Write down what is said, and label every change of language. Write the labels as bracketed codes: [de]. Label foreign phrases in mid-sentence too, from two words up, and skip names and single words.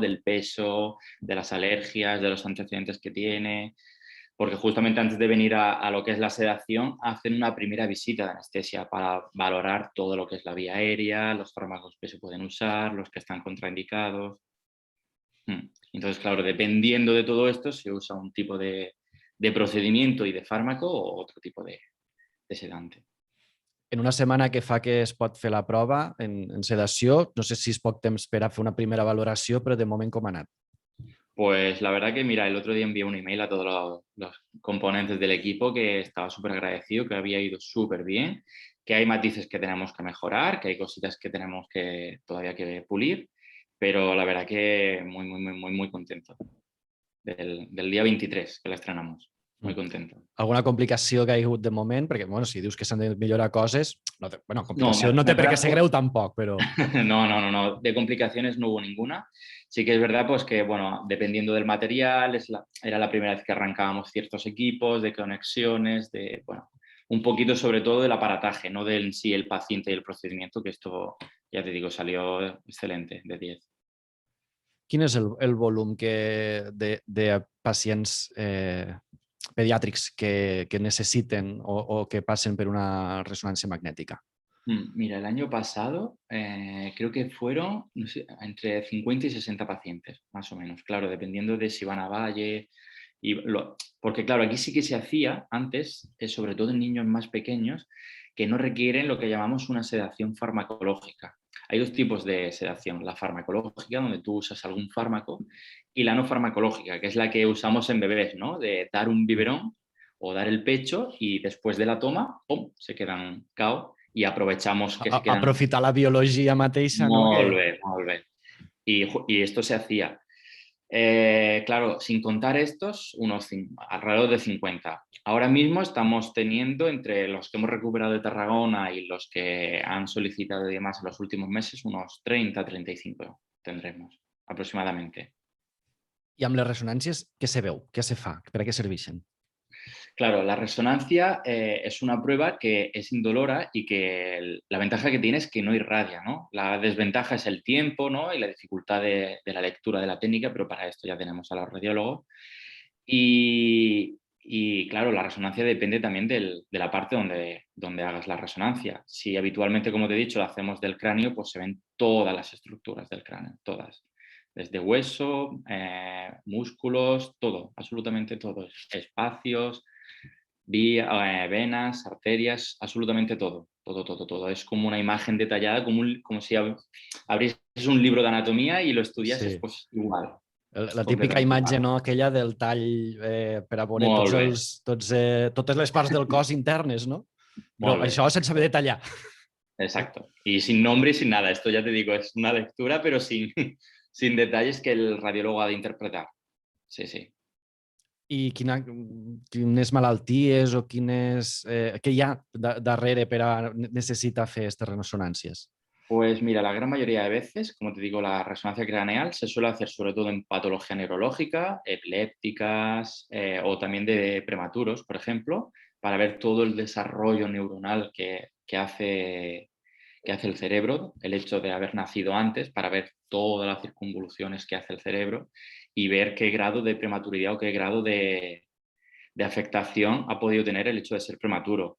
[es] Del peso, de las alergias, de los antecedentes que tiene, porque justamente antes de venir a lo que es la sedación hacen una primera visita de anestesia para valorar todo lo que es la vía aérea, los fármacos que se pueden usar, los que están contraindicados. Entonces, claro, dependiendo de todo esto, se usa un tipo de procedimiento y de fármaco o otro tipo de sedante. [ca] En una setmana que fa que es pot fer la prova en sedació, no sé si es poc temps per a fer una primera valoració, però de moment com ha anat? [es] Pues la verdad que, mira, el otro día envié un email a todos los componentes del equipo que estaba súper agradecido, que había ido súper bien, que hay matices que tenemos que mejorar, que hay cositas que tenemos que todavía que pulir, pero la verdad que muy, muy, muy, muy, muy contento del día 23 que la estrenamos. Muy contento. [ca] Alguna complicació que hi ha hagut de moment? Perquè, bueno, si dius que s'han de millorar coses, complicació No, no té [es] me [ca] per què ser [es] trajo... [ca] greu tampoc, però... [es] No. De complicaciones no hubo ninguna. Sí que es verdad pues que, bueno, dependiendo del material, era la primera vez que arrancábamos ciertos equipos, de conexiones, de, bueno, un poquito sobre todo del aparataje, no del sí el paciente y el procedimiento, que esto, ya te digo, salió excelente, de 10. [ca] Quin és el volum de pacients pediàtrics que necessiten o que passen per una ressonància magnètica? [es] Mira, el año pasado creo que fueron, no sé, entre 50 y 60 pacientes, más o menos. Claro, dependiendo de si van a Valle. Porque claro, aquí sí que se hacía antes, sobre todo en niños más pequeños, que no requieren lo que llamamos una sedación farmacológica. Hay dos tipos de sedación, la farmacológica, donde tú usas algún fármaco, y la no farmacológica, que es la que usamos en bebés, ¿no? De dar un biberón o dar el pecho y después de la toma, ¡pum!, se quedan cao y aprovechamos que se quedan... [ca] Aprofitar la biologia mateixa, no? Molt bé, molt bé. [es] Y esto se hacía. Claro, sin contar estos, alrededor de 50. Ahora mismo estamos teniendo, entre los que hemos recuperado de Tarragona y los que han solicitado y demás en los últimos meses, unos 30, 35 tendremos aproximadamente. [ca] I amb les ressonàncies, què se veu? Què se fa? Per a què serveixen? [es] Claro, la resonancia es una prueba que es indolora y que la ventaja que tiene es que no irradia, ¿no? La desventaja es el tiempo, ¿no?, y la dificultad de la lectura de la técnica, pero para esto ya tenemos a los radiólogos. Y claro, la resonancia depende también de la parte donde hagas la resonancia. Si habitualmente, como te he dicho, lo hacemos del cráneo, pues se ven todas las estructuras del cráneo, todas. Desde hueso, músculos, todo, absolutamente todo. Espacios, venas, arterias, absolutamente todo. Todo. Es como una imagen detallada, como si abrieses un libro de anatomía y lo estudiases, Sí. Pues igual. [ca] La típica imatge, no? Aquella del tall per a veure totes les parts del cos internes, no? Però això sense haver de tallar. [es] Exacto. Y sin nombre y sin nada. Esto ya te digo, es una lectura, pero sin detalles que el radiólogo ha de interpretar. Sí, sí. [ca] I quines malalties o què hi ha darrere per a necessitar fer aquestes ressonàncies? [es] Pues mira, la gran mayoría de veces, como te digo, la resonancia craneal se suele hacer sobre todo en patología neurológica, epilépticas o también de prematuros, por ejemplo, para ver todo el desarrollo neuronal que hace el cerebro, el hecho de haber nacido antes, para ver todas las circunvoluciones que hace el cerebro y ver qué grado de prematuridad o qué grado de afectación ha podido tener el hecho de ser prematuro.